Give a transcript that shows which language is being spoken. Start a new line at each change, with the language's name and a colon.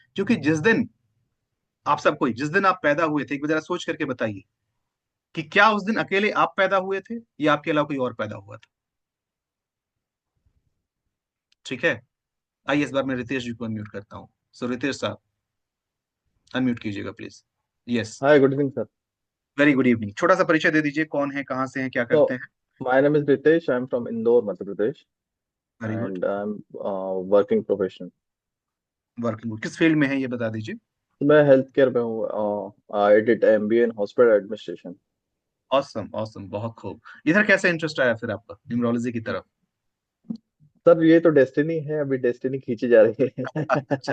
Hindi: क्योंकि जिस दिन आप सबको, जिस दिन आप पैदा हुए थे, एक बार जरा सोच करके बताइए कि क्या उस दिन अकेले आप पैदा हुए थे या आपके अलावा कोई और पैदा हुआ था? ठीक है। आइए इस बार मैं रितेश जी को अनम्यूट करता हूँ। सो रितेश साहब, अनम्यूट कीजिएगा please.
English: Yes. Hi, good evening, sir. Very good evening.
Hindi: छोटा सा परिचय दे दीजिए, कौन है, कहाँ से हैं, क्या करते
English: So,
Hindi: हैं?
English: my name is Ritesh. I'm from Indore, Madhya Pradesh, very good. and I'm working professional. Working good,
Hindi: किस फील्ड में है ये बता दीजिए। तो मैं हेल्थ केयर में हूँ।
English: I did MBA in hospital administration. Awesome awesome,
Hindi: बहुत खूब। इधर कैसे इंटरेस्ट आया फिर आपका न्यूमरोलॉजी की तरफ? सर ये तो डेस्टिनी है, अभी डेस्टिनी खींची जा रही अच्छा,